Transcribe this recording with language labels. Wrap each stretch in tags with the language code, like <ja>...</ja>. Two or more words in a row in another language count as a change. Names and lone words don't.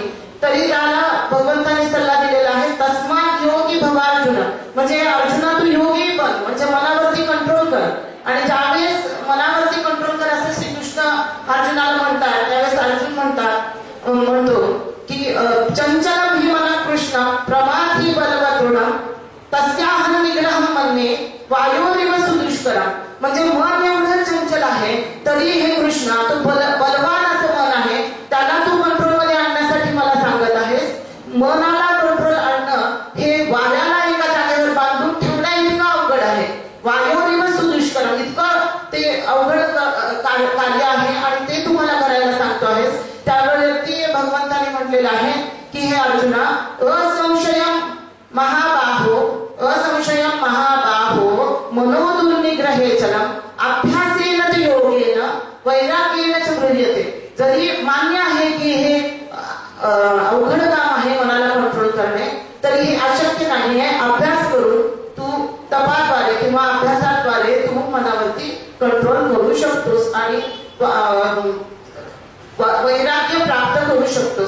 <mr>तरी त्याला भगवंताने सल्ला दिलेला आहे,</mr> <sa>तस्मात योगी भव अर्जुन,</sa> <mr>म्हणजे अर्जुना तू योगी बन, म्हणजे मनावरती कंट्रोल कर. आणि ज्यावेळेस मनावरती कंट्रोल कर असं श्रीकृष्ण अर्जुनाला म्हणतात, त्यावेळेस अर्जुन म्हणतो की</mr> <sa>चंचलम हि मना कृष्ण प्रमाथी बलवदृढ तस्याहं निग्रहं मन्ये वायोरिव सुदुष्करम.</sa> <mr>म्हणजे मन एवढं चंचल आहे तरी हे कृष्णा तू बलवान असं मन आहे, त्याला तू कंट्रोलमध्ये आणण्यासाठी मला सांगत आहेस. मनाला कंट्रोल आणणं हे वाऱ्याला एका जागेवर बांधून ठेवण्या इतकं अवघड आहे.</mr> <sa>वायोरिव सुदुष्करम,</sa> <mr>इतकं ते अवघड कार्य आहे आणि ते तुम्हाला करायला सांगतो आहेस. त्यावरती भगवंताने म्हटलेलं आहे की हे अर्जुना, असंशयम महाबाहो मनोदुर्निग्रहे चलम अभ्यासेन च योगेन वैराग्येन च गृह्यते. जरी मान्य आहे की हे अवघड काम आहे मनाला कंट्रोल करणे, तरी हे अशक्य नाही आहे. अभ्यास करून तू तपाद्वारे किंवा अभ्यासाद्वारे तू मनावरती कंट्रोल करू शकतोस आणि वैराग्य प्राप्त करू शकतोस.</mr>